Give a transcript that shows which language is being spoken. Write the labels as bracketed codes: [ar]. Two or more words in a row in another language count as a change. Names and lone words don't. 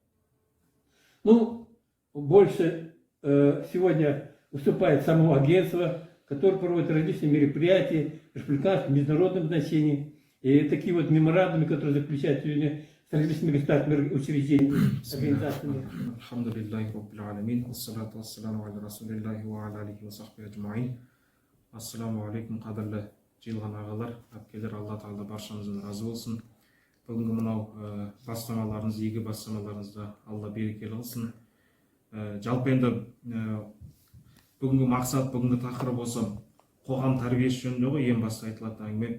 [ru] Ну, больше сегодня выступает само агентство, которое проводит различные мероприятия республиканского, международного значения. И такие вот меморандумы, которые заключают сегодня с различными государственными учреждениями, организациями. [ar] الحمد لله رب العالمين الصلاة السلام على رسول الله وعلى آله وصحبه أجمعين. السلام عليكم, [kk] қадірлі жиылған ағалар, әпкелер, Алла тағала баршамыздан разы болсын. Бүгінгі мынау бастамаларыңыз, игі бастамаларыңызда Алла берекелі қылсын. Жалпы енді бүгінгі мақсат, бүгінгі тақырып осы қоғам тәрбиесі жөнінде ғой, ең басты айтылатын әңгіме.